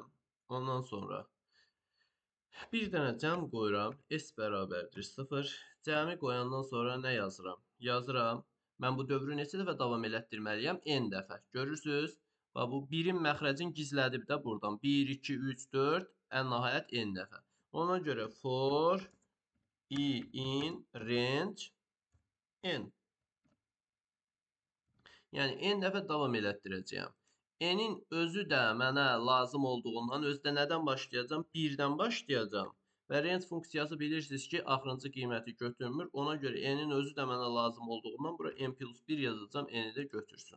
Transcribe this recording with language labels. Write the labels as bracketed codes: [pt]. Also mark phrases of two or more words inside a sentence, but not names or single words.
[az] Ondan sonra bir dənə cəm qoyuram, s bərabərdir 0. Cəmi qoyandan sonra nə yazıram? Yazıram, mən bu dövrü neçə dəfə davam elətdirməliyəm? N dəfə. Görürsünüz? Bu 1-in məxrəcini gizlədib də buradan. 1, 2, 3, 4, ən nəhayət n dəfə. Ona görə [en] for i in range n. [az] Yəni, n dəfə davam elətdirəcəyəm. N-in özü də mənə lazım olduğundan, özdə nədən başlayacağım? 1-dən başlayacağım. Və range funksiyası bilirsiniz ki, axırıncı qiyməti götürmür. Ona görə n-in özü də mənə lazım olduğundan bura n plus 1 yazacağım, n-i də götürsün.